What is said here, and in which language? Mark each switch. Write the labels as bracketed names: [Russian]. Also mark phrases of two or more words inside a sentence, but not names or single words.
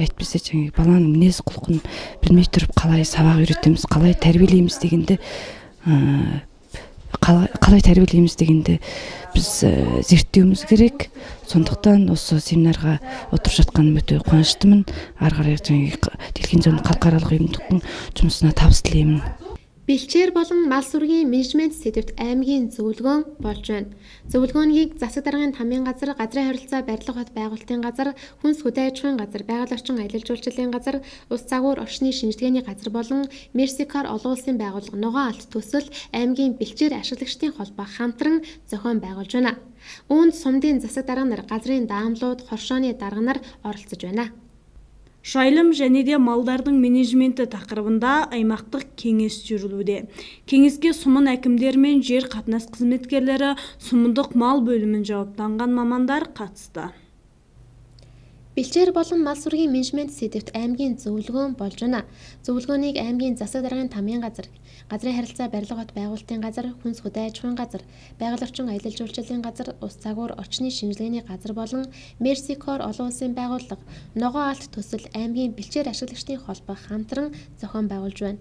[Kazakh] Әйтпесе баланың мінез құлқын білмей тұрып қалай сабақ үйретеміз, қалай тәрбиелейміз дегенді біз зерттеуіміз керек. Сондықтан осы семинарға отырып жатқаным өте қуаныштымын. Ары қарай Дэлхийн зам халықаралық ұйымдықтың жұмысына табыс тілеймін. [Mongolian] Бэлчээр болон мал сүргийн менежмент сэдвт аймгийн зөвлөгөөн болж байна. Зөвлөгөөнийг засаг даргын тамгийн газар, газрын харилцаа барилга хот байгуулалтын газар, хүнс хөдөө аж ахуйн газар, байгаль орчин аялал жуулчлалын газар, ус цагуур орчны шинжилгээний газар болон Мерсикар олон улсын байгууллага ногоон алт төсөл аймгийн бэлчээр ашиглагчдын холбоо хамтран зохион байгуулж байна. Үүнд сумдын засаг дарга нар, газрын даамлууд, хоршооны дарга нар оролцож байна. [Kazakh] Жайылым және де малдардың менеджменті тақырыбында аймақтық кеңес жүргізілуде. Кеңеске сумын әкімдер мен жер қатынас қызметкерлері, сумындық мал бөлімін жауаптанған мамандар қатысты. [Mongolian] Бэлчээр болон мал сүргийн менежмент сэдвт аймгийн зөвлөгөөн болж байна. Зөвлөгөөнийг аймгийн засаг даргын тамгийн газар, газрын харилцаа барилга хот байгуулалтын газар, хүнс хөдөө аж ахуйн газар, байгаль орчин аялал жуулчлалын газар, ус цагуур орчны шинжилгээний газар болон Мерсикор олон улсын байгууллага ногоон алт төсөл аймгийн бэлчээр ашиглагчдын холбоо хамтран зохион байгуулж байна.